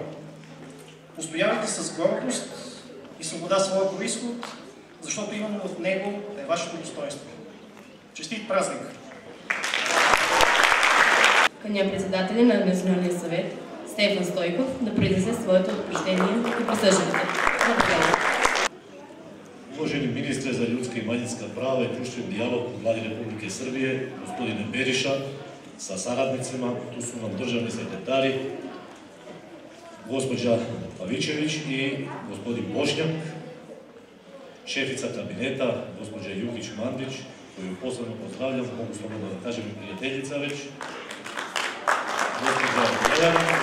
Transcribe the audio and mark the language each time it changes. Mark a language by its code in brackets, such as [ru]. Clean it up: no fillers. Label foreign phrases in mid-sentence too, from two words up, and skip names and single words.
[bg] Устоявайте с гордост и свобода своя произход, защото именно в него е вашето достоинство. Честит празник! Каня председателя на Националния съвет Стефан Стойков да произнесе своето обобщение и присъждането. [sr] Uvaženi ministre za ljudska i manjinska prava i društveni dijalog u Vladi Republike Srbije, gospodine Beriša, sa saradnicima, tu su nam državni sekretari, gospođa Pavićević i gospodin Bošnjak, šefica kabineta, gospođa Jukić-Mandić, koju posebno pozdravljam, mogu slobodno da kažem i prijateljica već, gospođa Jelena,